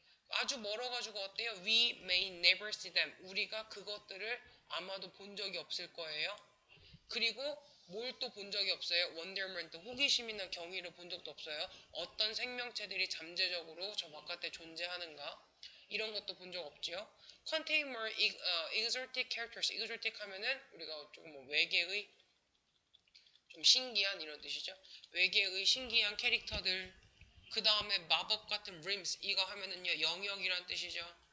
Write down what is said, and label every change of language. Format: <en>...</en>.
<ko>아주 멀어가지고 어때요?</ko> <en>We may never see them.</en> <ko>우리가 그것들을 아마도 본 적이 없을 거예요. 그리고 뭘 또 본 적이 없어요? wonderment, 호기심이나 경의를 본 적도 없어요. 어떤 생명체들이 잠재적으로 저 바깥에 존재하는가? 이런 것도 본 적 없지요.</ko> <en>Contain more exotic characters.</en> <ko>exotic 하면은 우리가 조금 뭐 외계의 좀 신기한 이런 뜻이죠. 외계의 신기한 캐릭터들. 그 다음에 마법 같은 realms 이거 하면은요 영역이란 뜻이죠.</ko>